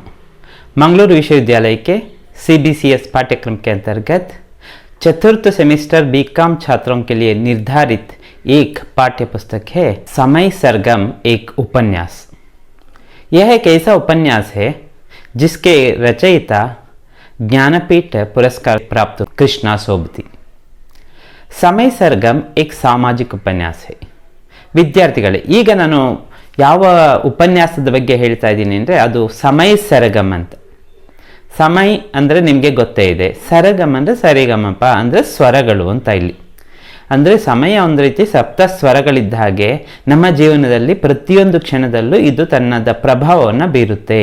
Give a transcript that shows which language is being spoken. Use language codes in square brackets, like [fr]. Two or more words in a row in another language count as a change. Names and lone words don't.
[hi] मंगलुरु विश्वविद्यालय के CBCS पाठ्यक्रम के अंतर्गत चतुर्थ सेमेस्टर बीकॉम छात्रों के लिए निर्धारित एक पाठ्य पुस्तक है समय सरगम एक उपन्यास। यह एक ऐसा उपन्यास है जिसके रचयिता ज्ञानपीठ पुरस्कार प्राप्त कृष्णा सोबती। समय सरगम एक सामाजिक उपन्यास है। [kn] ವಿದ್ಯಾರ್ಥಿಗಳೇ, ಈಗ ನಾನು ಯಾವ ಉಪನ್ಯಾಸದ ಬಗ್ಗೆ ಹೇಳ್ತಾ ಇದ್ದೀನಿ ಅಂದರೆ ಅದು ಸಮಯ ಸರಗಮ್ ಅಂತ. ಸಮಯ ಅಂದರೆ ನಿಮಗೆ ಗೊತ್ತೇ ಇದೆ, ಸರಗಮ್ ಅಂದರೆ ಸರಿಗಮಪ ಅಂದರೆ ಸ್ವರಗಳು ಅಂತ. ಇಲ್ಲಿ ಅಂದರೆ ಸಮಯ ಒಂದು ರೀತಿ ಸಪ್ತ ಸ್ವರಗಳಿದ್ದ ಹಾಗೆ ನಮ್ಮ ಜೀವನದಲ್ಲಿ ಪ್ರತಿಯೊಂದು ಕ್ಷಣದಲ್ಲೂ ಇದು ತನ್ನದ ಪ್ರಭಾವವನ್ನು ಬೀರುತ್ತೆ.